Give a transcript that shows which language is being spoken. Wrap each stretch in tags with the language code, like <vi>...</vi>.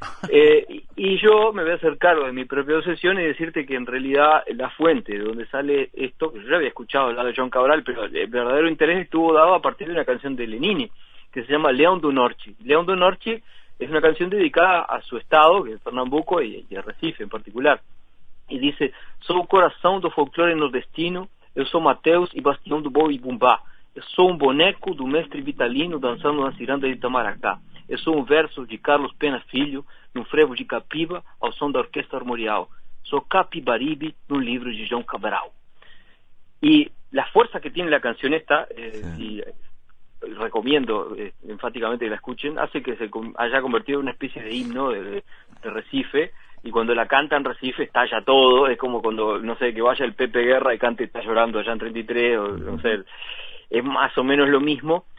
<es>Y yo me voy a hacer cargo de mi propia obsesión y decirte que en realidad la fuente de donde sale esto, que yo ya había escuchado hablar de João Cabral, pero el verdadero interés estuvo dado a partir de una canción de Lenine, que se llama Leão do Norte. Leão do Norte es una canción dedicada a su estado, que es Pernambuco y a Recife en particular.</es> <pt>E dice: sou o coração do folclore nordestino, eu sou Mateus e bastião do boi bumbá, eu sou um boneco do mestre Vitalino dançando na ciranda de Itamaracá, eu sou um verso de Carlos Pena Filho num frevo de Capiba ao som da orquestra armorial, sou Capibaribe num livro de João Cabral.</pt> <es>Y la fuerza que tiene la canción esta, y recomiendo enfáticamente que la escuchen, hace que se haya convertido en una especie de himno de Recife, y cuando la canta en Recife estalla todo. Es como cuando, no sé, que vaya el Pepe Guerra y cante Está llorando allá en 33, o no sé, es más o menos lo mismo,</es>